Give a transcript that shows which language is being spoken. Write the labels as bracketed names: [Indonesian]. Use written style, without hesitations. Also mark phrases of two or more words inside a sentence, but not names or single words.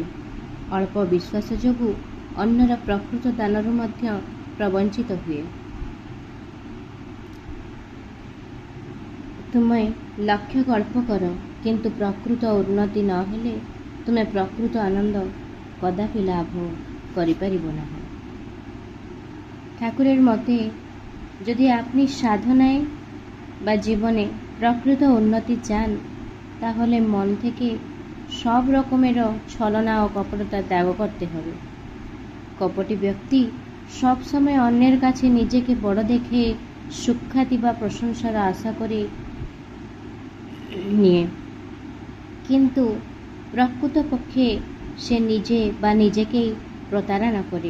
[Odia] ଅଳ୍ପ ବିଶ୍ୱାସ ଯୋଗୁଁ ଅନ୍ୟର ପ୍ରକୃତ ଦାନରୁ ମଧ୍ୟ ପ୍ରବଞ୍ଚିତ ହୁଏ। ତୁମେ ଲକ୍ଷ୍ୟ କଳ୍ପ କର, କିନ୍ତୁ ପ୍ରକୃତ ଉନ୍ନତି ନ ହେଲେ ତୁମେ ପ୍ରକୃତ ଆନନ୍ଦ କଦାପି ଲାଭ କରିପାରିব না। [Bangla] ঠাকুরের মতে, যদি আপনি সাধনায় বা জীবনে প্রকৃত উন্নতি চান, তাহলে মন থেকে সব রকমের ছলনা ও কপটতা ত্যাগ করতে হবে। কপটি ব্যক্তি সবসময় অন্যের কাছে নিজেকে বড় দেখে সুখ্যাতি বা প্রশংসার আশা করে নিয়ে, কিন্তু প্রকৃতপক্ষে সে নিজে বা নিজেকেই প্রতারণা করে।